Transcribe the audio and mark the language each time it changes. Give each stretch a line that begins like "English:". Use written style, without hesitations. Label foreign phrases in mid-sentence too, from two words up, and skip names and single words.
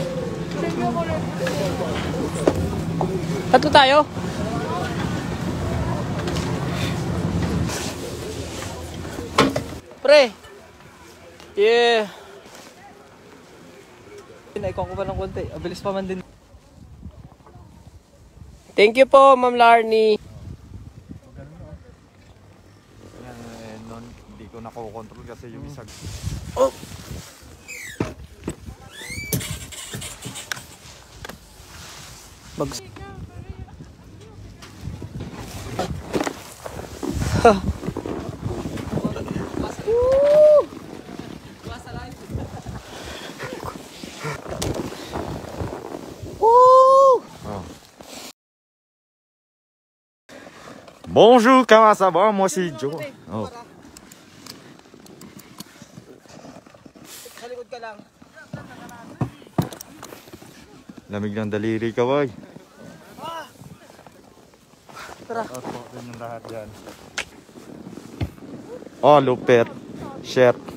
Filipino: Tatlo tayo. Pre.
English: Yeah.
Filipino: Naikon ko pa ng konti. Abilis pa man din.
English: Thank you po, Ma'am Larnie.
Filipino: Noon, hindi ko nakokontrol kasi yung isang...
English: Oh. Bags. Ha.
French: Bonjour, comment ça va? Moi c'est Joe. Oh.
Filipino: Sa likod ka lang. Lamig ng daliri ka, boy. Tara. Yung lahat yan. Oh, lupit. Chef.